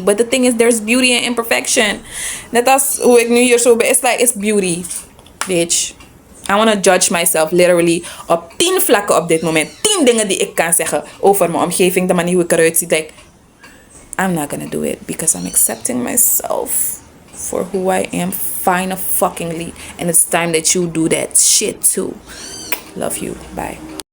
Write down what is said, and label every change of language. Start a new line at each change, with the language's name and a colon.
English: But the thing is, there's beauty in imperfection.
Dutch: Net als hoe ik nu hier zo ben.
English: It's like, it's beauty. Bitch. I want to judge myself literally
Dutch: op 10 vlakken op dit moment. 10 dingen die ik kan zeggen over mijn omgeving. De manier hoe ik eruit zie.
English: Like, I'm not gonna do it. Because I'm accepting myself for who I am. Fine fuckingly. And it's time that you do that shit too. Love you. Bye.